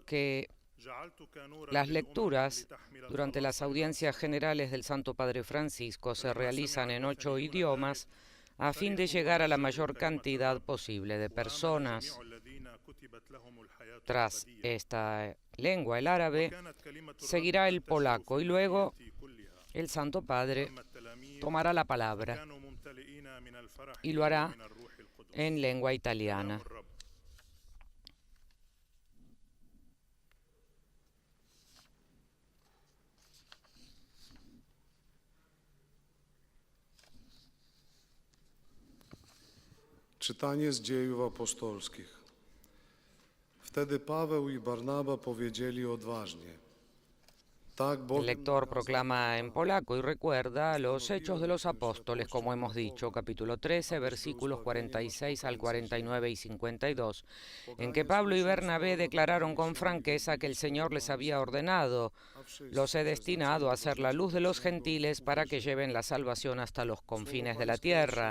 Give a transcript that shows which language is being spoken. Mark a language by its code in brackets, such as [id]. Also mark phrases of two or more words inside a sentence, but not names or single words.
[es] que las lecturas durante las audiencias generales del Santo Padre Francisco se realizan en 8 idiomas a fin de llegar a la mayor cantidad posible de personas. Tras esta lengua, el árabe, seguirá el polaco y luego el Santo Padre tomará la palabra y lo hará en lengua italiana. [pl] Czytanie z Dziejów Apostolskich. Wtedy Paweł i Barnaba powiedzieli odważnie: [es] El lector proclama en polaco y recuerda los Hechos de los Apóstoles, como hemos dicho, capítulo 13, versículos 46 al 49 y 52, en que Pablo y Bernabé declararon con franqueza que el Señor les había ordenado: los he destinado a ser la luz de los gentiles para que lleven la salvación hasta los confines de la tierra.